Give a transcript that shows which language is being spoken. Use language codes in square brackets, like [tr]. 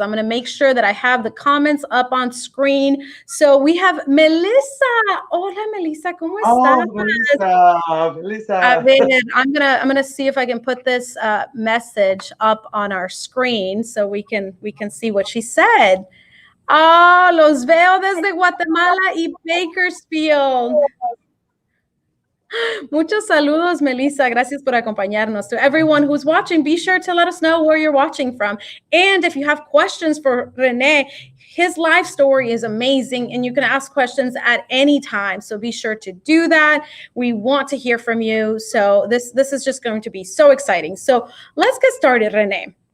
[en] I'm going to make sure that I have the comments up on screen. So we have Melissa. [es] Hola, Melissa. ¿Cómo estás? [en] Melissa. [es] A ver, [en] I'm gonna see if I can put this message up on our screen so we can see what she said. [es] Ah, los veo desde Guatemala y Bakersfield. Muchos saludos, Melissa. Gracias por acompañarnos. [en] To everyone who's watching, be sure to let us know where you're watching from. And if you have questions for René, his life story is amazing, and you can ask questions at any time. So be sure to do that. We want to hear from you. So this is just going to be so exciting. So let's get started, René.